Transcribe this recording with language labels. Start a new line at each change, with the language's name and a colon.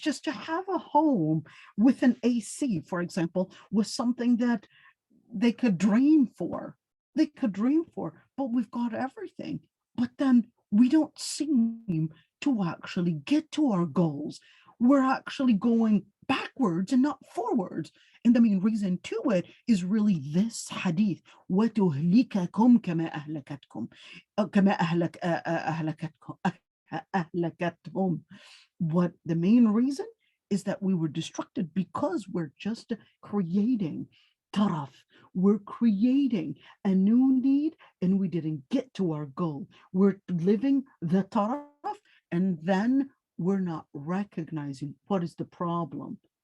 English: Just to have a home with an AC, for example, was something that they could dream for. But we've got everything. But then we don't seem to actually get to our goals, we're actually going backwards and not forwards. And the main reason to it is really this hadith.
Arabic: وَتُهْلِكَكُمْ كَمَا أَهْلَكَتْكُمْ كَمَا أهلكتهم.
English: What the main reason is that we were destructed because we're just creating taraf. We're creating a new need and we didn't get to our goal. We're living the taraf and then we're not recognizing what is the problem.